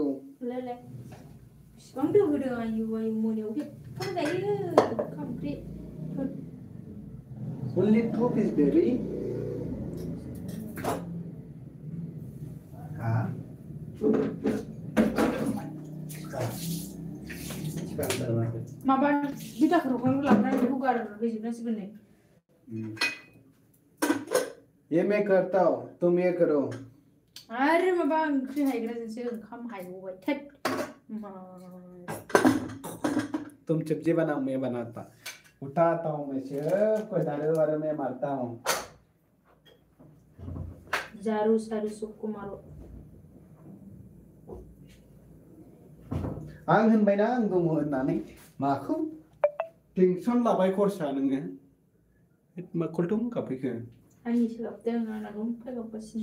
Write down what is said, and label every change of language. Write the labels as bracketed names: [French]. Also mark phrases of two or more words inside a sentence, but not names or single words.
[Bodo] ले बिसिबां दोहोदों आयु मोनायाव हेबथाम जायो खांख्रि [English] Only two piece baby [Bodo] माबा बिदाखौ रखांनो लाबोनानै हुगार होजोबनांसिगोन नै [Hindi] ये मैं करता हूँ तुम ये करो [Bodo] आरो माबा ओंख्रि हायग्राजोंसो ओंखाम हायगबाय थोद [Hindi] तुम सब्जी बनाओ मैं बनाता उठाता हूँ मैं सिर्फ कोई दारू वारू में मारता हूँ झारू सारू सबको मारो [Bodo] आं होनबायना आं दङ होननानै माखौ टेनसन लाबाय खरसा नोङो मा कलटं गाबफैखो आंनिसो गाबदों आंना दंफाय गाबगासिनो